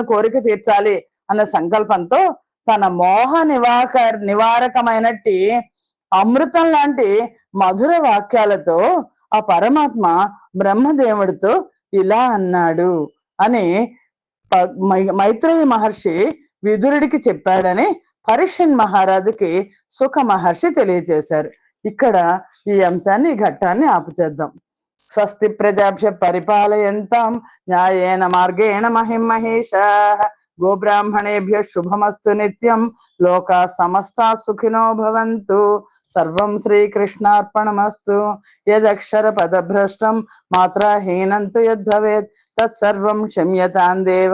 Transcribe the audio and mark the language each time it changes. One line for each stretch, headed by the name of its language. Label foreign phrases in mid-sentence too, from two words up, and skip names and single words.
Telugu: కోరిక తీర్చాలి అన్న సంకల్పంతో తన మోహ నివారకమైనట్టి అమృతం లాంటి మధుర వాక్యాలతో ఆ పరమాత్మ బ్రహ్మదేవుడితో ఇలా అన్నాడు అని మైత్రేయ మహర్షి విదురుడికి చెప్పాడని పరీక్షన్ మహారాజుకి సుఖ మహర్షి తెలియజేశారు. ఇక్కడ ఈ అంశాన్ని, ఈ ఘట్టాన్ని ఆపుచేద్దాం.
Sanskrit: స్వస్తి ప్రజాభ్య పరిపాలయంతాం న్యాయేన మార్గేణ మహిమహేషాః గోబ్రాహ్మణేభ్య శుభమస్తు నిత్యం లోకా సమస్తా సుఖినో భవంతు. సర్వం శ్రీకృష్ణార్పణమస్తు. యదక్షర పదభ్రష్టం మాత్రాహీనంతు యద్భవేత్ తత్సర్వం క్షమ్యతాం దేవ.